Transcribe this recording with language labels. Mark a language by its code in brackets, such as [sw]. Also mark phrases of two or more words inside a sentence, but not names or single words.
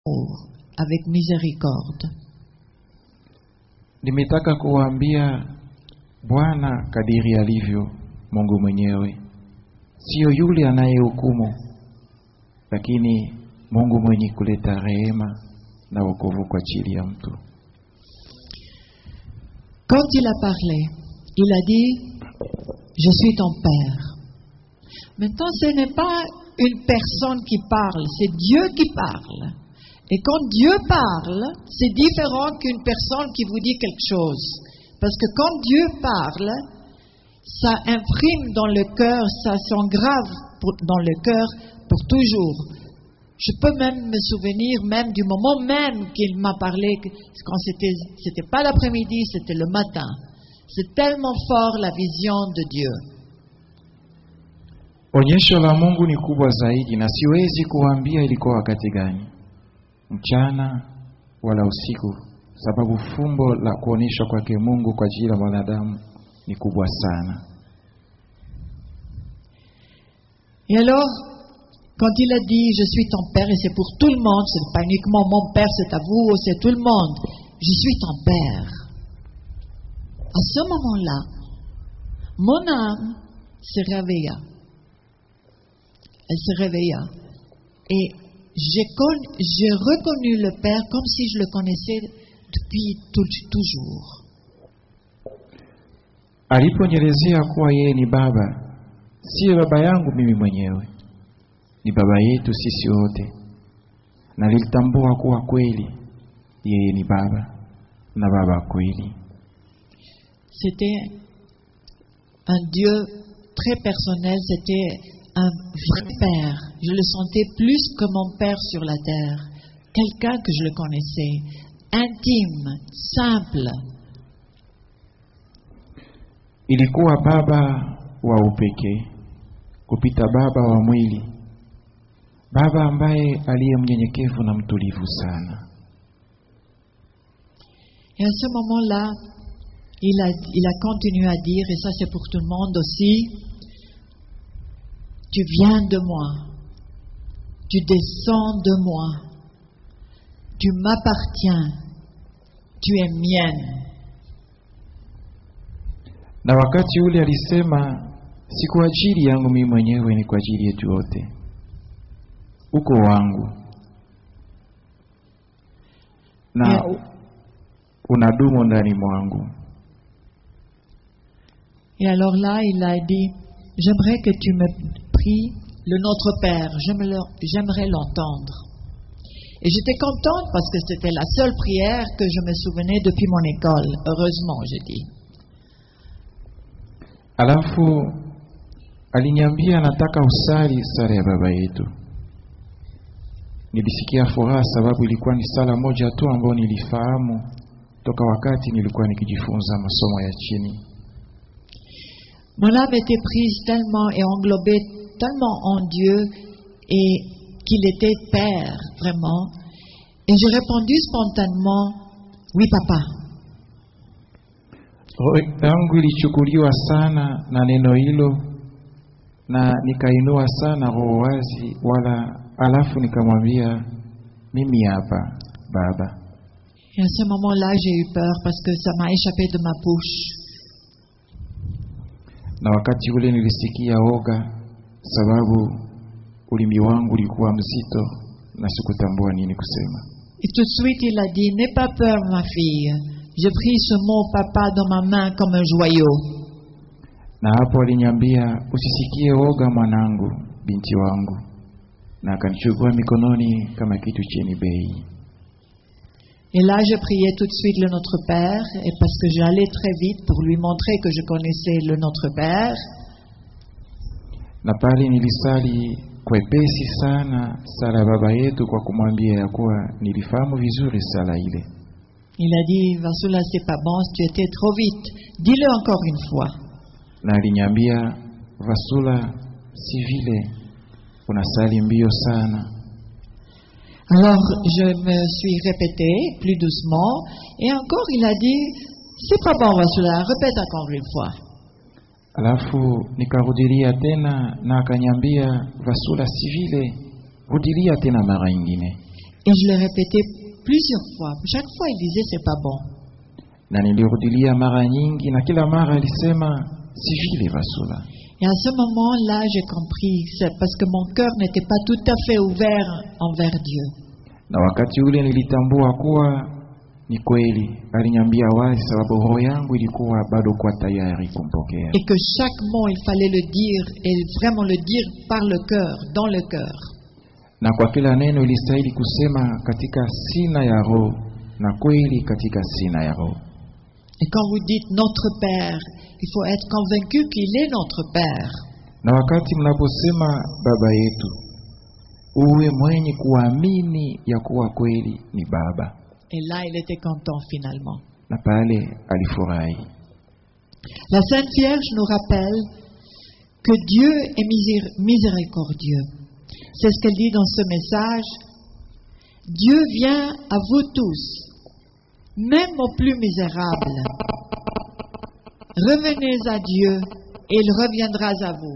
[fr] avec miséricorde. [sw] Nimetaka kuwaambia Bwana kadiri alivyo Mungu mwenyewe, sio yule anayehukumu, lakini Mungu mwenye kuleta rehema na wokovu kwa ajili ya mtu. [fr] Quand il a parlé, il a dit « Je suis ton Père ». Maintenant, ce n'est pas une personne qui parle, c'est Dieu qui parle. Et quand Dieu parle, c'est différent qu'une personne qui vous dit quelque chose. Parce que quand Dieu parle, ça imprime dans le cœur, ça s'engrave dans le cœur pour toujours. Je peux même me souvenir même du moment même qu'il m'a parlé, quand c'était pas l'après-midi, c'était le matin. C'est tellement fort la vision de Dieu. [sw] Onyesho la Mungu ni kubwa zaidi na siwezi kuambia ilikuwa wakati gani, mchana wala usiku, sababu fumbo la kuonyesha kwake Mungu kwa ajili ya mwanadamu ni kubwa sana. [fr] Et alors, quand il a dit « Je suis ton Père » et c'est pour tout le monde, ce n'est pas uniquement mon Père, c'est à vous, c'est tout le monde. Je suis ton Père. À ce moment-là, mon âme se réveilla. Elle se réveilla. Et j'ai reconnu le Père comme si je le connaissais depuis toujours. [sw] Aliponielezea kuwa yeye ni baba, si baba yangu mimi mwenyewe, ni baba yetu sisi wote, na nilitambua kuwa kweli yeye ni baba na baba kweli. [fr] C'était un Dieu très personnel, c'était un vrai Père. Je le sentais plus que mon Père sur la terre, quelqu'un que je le connaissais, intime, simple. [sw] Ilikuwa baba wa upekee kupita baba wa mwili, baba ambaye aliye mnyenyekevu na mtulivu sana. [fr] Et à ce moment-là, il a continué à dire, et ça c'est pour tout le monde aussi, tu viens de moi, tu descends de moi, tu m'appartiens, tu es mienne. [sw] Na wakati ule alisema, si kwa ajili yangu mimi mwenyewe, ni kwa ajili yetu wote. Uko wangu na unadumu ndani mwangu. [fr] Et alors là, il a dit, j'aimerais que tu me pries le Notre Père, j'aimerais l'entendre. Et j'étais contente parce que c'était la seule prière que je me souvenais depuis mon école. Heureusement, j'ai dit. [sw] Alafu aliniambia nataka usali sala ya baba yetu. Nilisikia furaha sababu ilikuwa ni sala moja tu ambayo nilifahamu toka wakati nilikuwa nikijifunza masomo ya chini. [fr] Mon âme était prise tellement et englobée tellement en Dieu et qu'il était Père, vraiment. Et j'ai répondu spontanément, oui papa. [sw] Roho yangu ilichukuliwa sana na neno hilo na nikainua sana roho wazi, alafu nikamwambia mimi hapa baba. [fr] Et à ce moment-là, j'ai eu peur parce que ça m'a échappé de ma bouche. [sw] Na wakati ule nilisikia oga sababu ulimi wangu ulikuwa mzito na sikutambua nini kusema. [fr] Et tout de suite il a dit, n'aie pas peur ma fille. J'ai pris ce mot papa dans ma main comme un joyau. [sw] Na hapo aliniambia, usisikie oga mwanangu, binti wangu, na akanichukua mikononi kama kitu chenye bei. [fr] Et là, je priais tout de suite le Notre Père, et parce que j'allais très vite pour lui montrer que je connaissais le Notre Père. [sw] Na pale nilisali kwepesi sana sala baba yetu kwa kumwambia ya kuwa nilifahamu vizuri sala ile. [fr] Il a dit, Vasula, c'est pas bon, tu étais trop vite. Dis-le encore une fois. [sw] Na aliniambia, Vasula, si vile unasali mbio sana. [fr] Alors, je me suis répété plus doucement, et encore il a dit, c'est pas bon Vasula, répète encore une fois. [sw] Alafu nikarudilia tena na akaniambia, Vasula, si vile, rudilia tena mara nyingine. [fr] Et je le répétais plusieurs fois. Chaque fois, il disait, c'est pas bon. [sw] Na nilirudilia mara nyingi, na kila mara alisema si vile Vasula. [fr] Et à ce moment-là, j'ai compris, c'est parce que mon cœur n'était pas tout à fait ouvert envers Dieu. [sw] Na wakati ule nilitambua kuwa ni kweli, aliniambia wazi sababu roho yangu ilikuwa bado kwa tayari kumpokea. [fr] Et que chaque mot, il fallait le dire, et vraiment le dire par le cœur, dans le cœur. [sw] Na kwa kila neno ilistahili kusema katika sina ya roho, na kweli katika sina ya roho. [fr] Et quand vous dites notre Père, il faut être convaincu qu'il est notre Père. [sw] Na wakati mnaposema baba yetu, uwe mwenye kuamini ya kuwa kweli ni baba. [fr] Et là, il était content finalement. [sw] Na pale alifurahi. [fr] La Sainte Vierge nous rappelle que Dieu est miséricordieux. C'est ce qu'elle dit dans ce message. Dieu vient à vous tous, même aux plus misérables. Revenez à Dieu et il reviendra à vous.